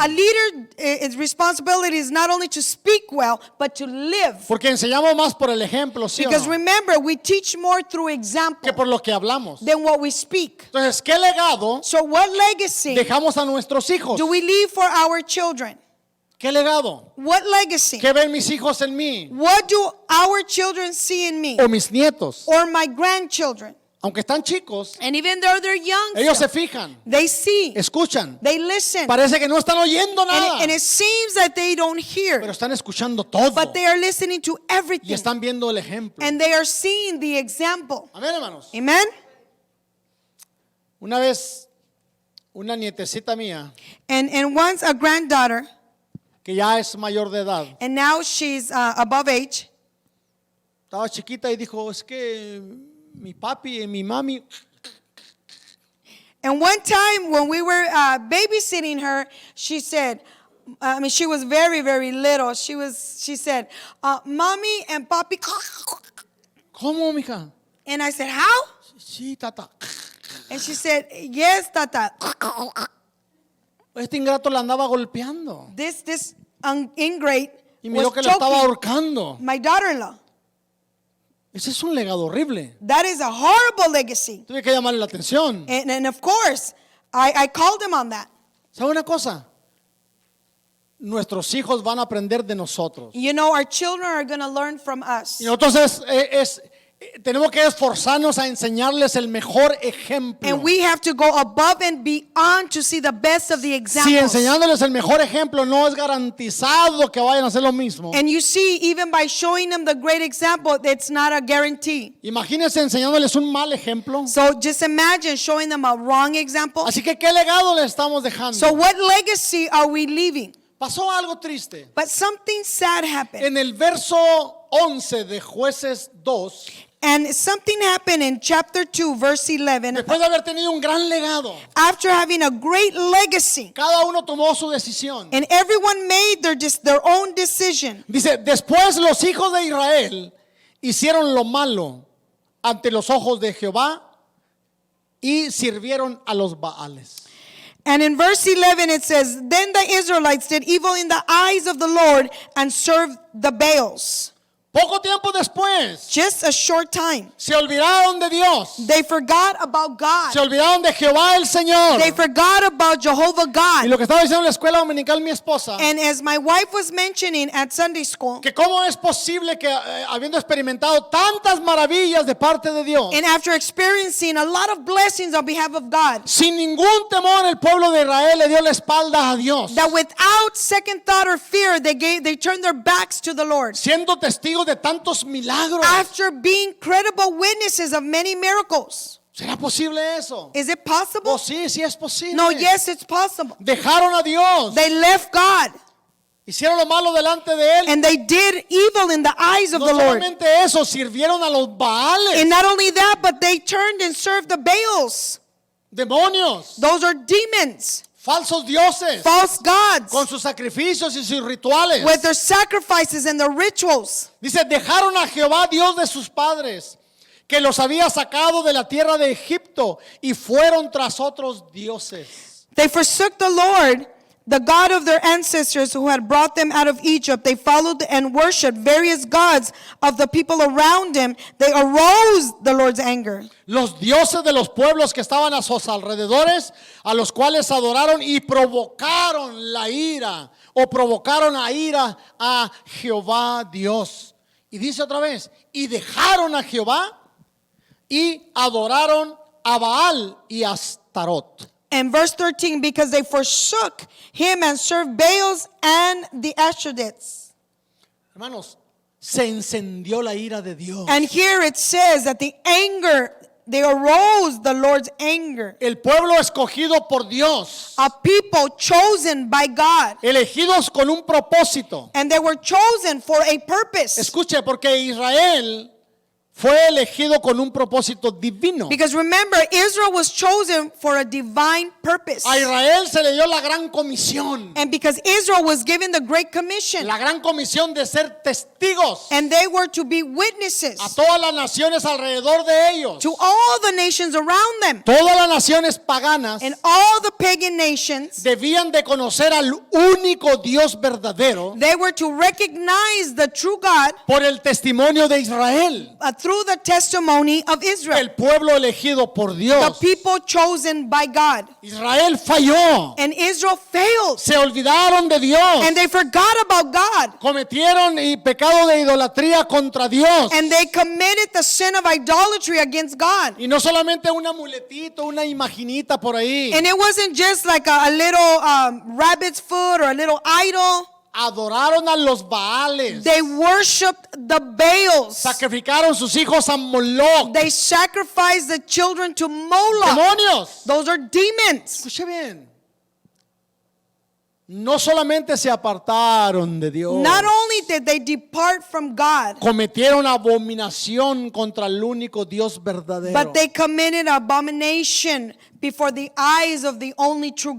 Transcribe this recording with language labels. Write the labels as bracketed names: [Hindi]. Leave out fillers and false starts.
[English] A leader, its responsibility is not only to speak well, but to live. [Spanish] Porque enseñamos más por el ejemplo, ¿sí o [English] Because [Spanish] no? [English] remember, we teach more through [Spanish] Que [English] example [Spanish] por lo que hablamos. [English] than what we speak. [Spanish] Entonces, ¿qué legado [English] So what legacy [Spanish] dejamos a nuestros hijos? [English] do we leave for our children? [Spanish] ¿Qué legado? [English] What legacy? [Spanish] ¿Qué ven mis hijos en mí? [English] What do our children see in me? [Spanish] O mis nietos. [English] Or my grandchildren? [Spanish] Aunque están chicos, [English] And even though they're young, [Spanish] ellos se [English] still, [Spanish] fijan, [English] they see, [Spanish] escuchan. [English] they listen. [Spanish] Parece que no están oyendo nada, [English] And it seems that they don't [Spanish] pero [English] hear, [Spanish] están escuchando todo. [English] but they are listening to [Spanish] Y [English] everything. [Spanish] están viendo el ejemplo. [English] And they are seeing the example. [Spanish] Amén, hermanos. [English] Amen? [Spanish] Una vez, una nietecita mía, [English] And once a granddaughter, [Spanish] que ya es mayor de edad, [English] and now she's above age, [Spanish] estaba chiquita y dijo, es que mi papi y mi mami, [English] and one time when we were babysitting her, she said, she was very, very little. She said, mommy and papi. [Spanish] ¿Cómo, mija? [English] And I said, how? [Spanish] Sí, tata. [English] And she said, yes, Tata. [Spanish] Este ingrato la andaba golpeando. [English] This ingrate [Spanish] Y miró [English] was [Spanish] que la estaba [English] choking [Spanish] ahorcando. [English] my daughter-in-law. [Spanish] Ese es un legado horrible. [English] That is a horrible legacy. [Spanish] Tuve que llamarle la atención. [English] And of course, I called him on that. [Spanish] ¿Sabe una cosa? Nuestros hijos van a aprender de nosotros. [English] You know, our children are going to learn from us. [Spanish] Y nosotros tenemos que esforzarnos a enseñarles el mejor ejemplo. [English] And we have to go above and beyond to see the best of the [Spanish] Si [English] examples. [Spanish] enseñándoles el mejor ejemplo no es garantizado que vayan a hacer lo mismo. [English] And you see, even by showing them the great example, it's not a guarantee. [Spanish] Imagínense enseñándoles un mal ejemplo. [English] So just imagine showing them a wrong example. [Spanish] Así que, ¿qué legado le estamos dejando? [English] So what legacy are we leaving? [Spanish] Pasó algo triste. [English] But something sad happened. [Spanish] En el verso 11 de Jueces 2, [English] And something happened in chapter 2, verse 11. [Spanish] después de haber tenido un gran legado, [English] After having a great legacy, [Spanish] cada uno tomó su decisión. [English] and everyone made their own decision. [Spanish] Dice, después los hijos de Israel hicieron lo malo ante los ojos de Jehová y sirvieron a los Baales. [English] And in verse 11 it says, Then the Israelites did evil in the eyes of the Lord and served the Baals. [Spanish] Poco tiempo después, [English] Just a short time. [Spanish] se olvidaron de Dios. [English] They forgot about God. [Spanish] Se olvidaron de Jehová el Señor. [English] They forgot about Jehovah [Spanish] Y [English] God. [Spanish] lo que estaba diciendo en la escuela dominical mi esposa, [English] And as my wife was mentioning at Sunday school, [Spanish] que cómo es posible que habiendo experimentado tantas maravillas de parte de Dios, [English] and after experiencing a lot of blessings on behalf of God, [Spanish] sin ningún temor el pueblo de Israel le dio la espalda a Dios, [English] that without second thought or fear, they turned their backs to the Lord. [Spanish] siendo testigos de tantos milagros. [English] After being credible witnesses of many miracles. [Spanish] ¿Será posible eso? [English] Is it possible? [Spanish] Oh, sí, sí es posible. [English] No, yes, it's possible. [Spanish] Dejaron a Dios, [English] They left God [Spanish] hicieron lo malo delante de él. [English] and they did evil in the eyes of [Spanish] No [English] the Lord. [Spanish] solamente eso, sirvieron a los Baales, [English] And not only that, but they turned and served the Baals. [Spanish] demonios, [English] Those are demons, [Spanish] falsos dioses, [English] false gods, [Spanish] con sus sacrificios y sus rituales. [English] with their sacrifices and their rituals. [Spanish] Dice, dejaron a Jehová, Dios de sus padres, que los había sacado de la tierra de Egipto, y fueron tras otros dioses. [English] They forsook the Lord, the God of their ancestors who had brought them out of Egypt. They followed and worshipped various gods of the people around them. They aroused the Lord's anger. [Spanish] Los dioses de los pueblos que estaban a sus alrededores, a los cuales adoraron y provocaron la ira, o provocaron a ira a Jehová Dios. Y dice otra vez, y dejaron a Jehová y adoraron a Baal y a Astarot. [English] And verse 13, because they forsook him and served Baals and the Ashtoreths. [Spanish] Hermanos, se encendió la ira de Dios. [English] And here it says that they arose the Lord's anger. [Spanish] El pueblo escogido por Dios, [English] A people chosen by God. [Spanish] elegidos con un propósito. [English] And they were chosen for a purpose. [Spanish] Escuche, porque Israel fue elegido con un propósito divino. [English] Because remember, Israel was chosen for a divine purpose. [Spanish] A Israel se le dio la gran comisión. [English] And because Israel was given the Great Commission. [Spanish] La gran comisión de ser testigos [English] And they were to be [Spanish] a [English] witnesses [Spanish] todas las naciones alrededor de ellos. [English] to all the nations around them. [Spanish] Todas las naciones paganas [English] And all the pagan nations, [Spanish] debían de conocer al único Dios verdadero [English] they were to recognize the true God [Spanish] por el testimonio de Israel, [English] through the testimony of Israel. [Spanish] el pueblo elegido por [English] The [Spanish] Dios. [English] people chosen by God. [Spanish] Israel falló, [English] And Israel failed. [Spanish] se olvidaron de Dios, [English] And they forgot about God. [Spanish] cometieron pecado de idolatría contra Dios. [English] And they committed the sin of idolatry against God. [Spanish] Y no solamente un amuletito, una imaginita por ahí. [English] And it wasn't just like a little rabbit's foot or a little idol. [Spanish] Adoraron a los Baales. [English] They worshiped the Baals. [Spanish] Sacrificaron sus hijos a Moloch. [English] They sacrificed the children to Moloch. [Spanish] Demonios. [English] Those are demons. [Spanish] Escuche bien. No solamente se apartaron de Dios, [English] Not only did they depart from God, [Spanish] cometieron abominación contra el único Dios verdadero. [English] but they committed abomination before the eyes of the only true